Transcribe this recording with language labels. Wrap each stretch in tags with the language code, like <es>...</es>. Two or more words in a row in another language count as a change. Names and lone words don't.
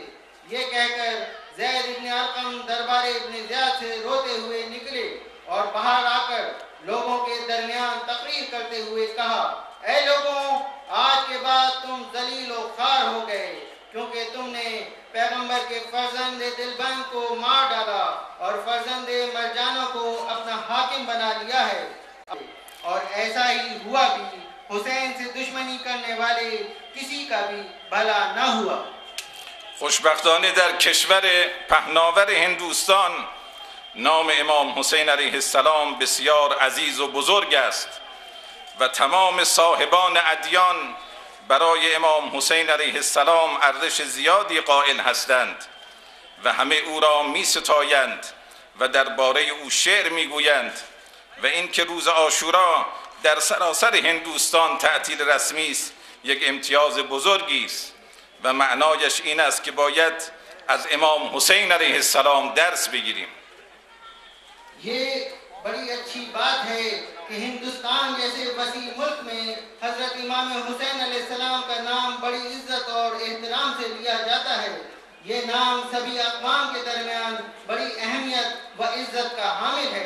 <ur>یہ کہہ کر زید ابن ارقم دربار ابن زیاد سے روتے ہوئے نکلے اور باہر آ کر لوگوں کے درمیان تقریر کرتے ہوئے کہا اے لوگوں، آج کے بعد تم ذلیل و خوار ہو گئے کیونکہ تم نے پیغمبر کے فرزند دلبند کو مار ڈالا اور فرزند مرجانوں کو اپنا حاکم بنا لیا ہے۔ اور ایسا ہی ہوا بھی، حسین سے دشمنی کرنے والے کسی کا بھی بھلا نہ ہوا۔</ur> <fa>خوشبختانه در کشور پهناور هندوستان نام امام حسین</fa> <ar>علیه السلام</ar> <fa>بسیار عزیز و بزرگ است و تمام صاحبان ادیان برای امام حسین</fa> <ar>علیه السلام</ar> <fa>ارزش زیادی قائل هستند و همه او را می ستایند و درباره او شعر می گویند. و این که روز عاشورا در سراسر هندوستان تعطیل رسمی است یک امتیاز بزرگی است. و معنایش این است که باید از امام حسین</fa> <ar>علیه السلام</ar> <fa>درس بگیریم.</fa> <ur>یہ بڑی اچھی بات ہے کہ ہندوستان جیسے وسیع ملک میں حضرت امام حسین</ur> <ar>علیہ السلام</ar> <ur>کا نام بڑی عزت اور احترام سے لیا جاتا ہے. یہ نام سبھی اقوام کے درمیان بڑی اہمیت و عزت کا حامل ہے.</ur>